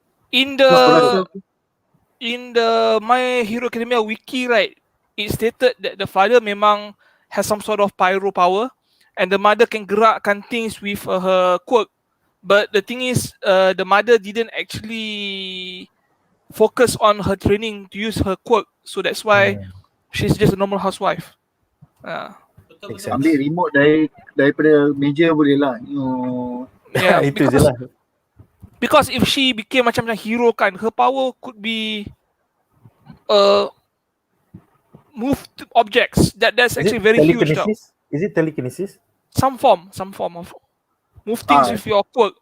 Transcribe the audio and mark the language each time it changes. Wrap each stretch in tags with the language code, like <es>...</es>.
<en>In the My Hero Academia wiki, right, it stated that the father memang has some sort of pyro power and the mother can gerakkan things with her quirk. But the thing is, the mother didn't actually focus on her training to use her quirk. So that's why she's just a normal housewife.</en> <ms>Ambil remote daripada meja boleh lah.</ms> <en>Yeah,</en> <ms>itu je lah.</ms> <en>Because if she became macam hero kan, her power could be move objects. That's actually very huge. Is it telekinesis? Some form of move things with your quirk.</en>